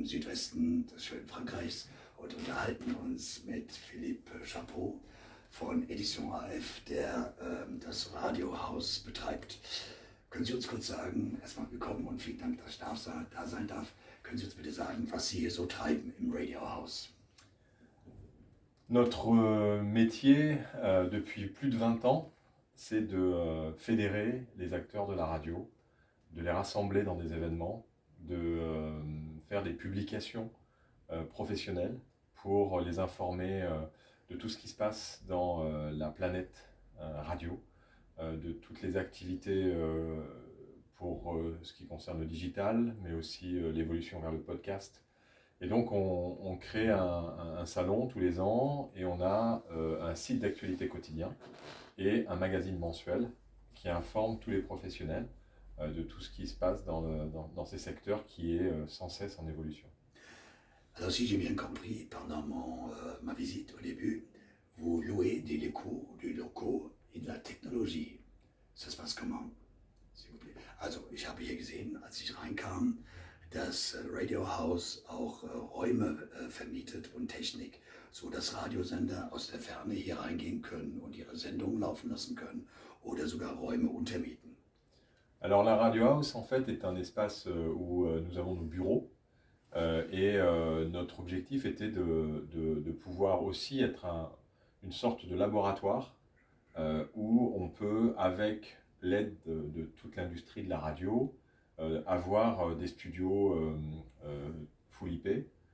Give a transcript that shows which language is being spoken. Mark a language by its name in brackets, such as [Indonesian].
[German] Osten des schönen Frankreichs und unterhalten uns mit Philippe Chapeau von Edition AF, der das Radiohaus betreibt. Können Sie uns kurz sagen, erstmal willkommen und vielen Dank, dass ich da sein darf. Können Sie uns bitte sagen, was Sie hier so treiben im Radiohaus? [French] Notre métier, depuis plus de 20 ans, c'est de fédérer les acteurs de la radio, de les rassembler dans des événements, de faire des publications professionnelles pour les informer de tout ce qui se passe dans la planète radio, de toutes les activités pour ce qui concerne le digital, mais aussi l'évolution vers le podcast. Et donc on crée un salon tous les ans et on a un site d'actualité quotidien et un magazine mensuel qui informe tous les professionnels de tout ce qui se passe dans ces secteurs qui est sans cesse en évolution. Alors si j'ai bien compris, pendant ma visite au début, vous louez des locaux et de la Technologie. Ça se passe comment, s'il vous plaît? [German] Also ich habe hier gesehen, als ich reinkam, das Radiohaus auch Räume vermietet und Technik, so dass Radiosender aus der Ferne hier reingehen können und ihre Sendungen laufen lassen können oder sogar Räume untermieten. [French] Alors la Radio House en fait est un espace où nous avons nos bureaux et notre objectif était de pouvoir aussi être une sorte de laboratoire où on peut, avec l'aide de toute l'industrie de la radio, avoir des studios full IP.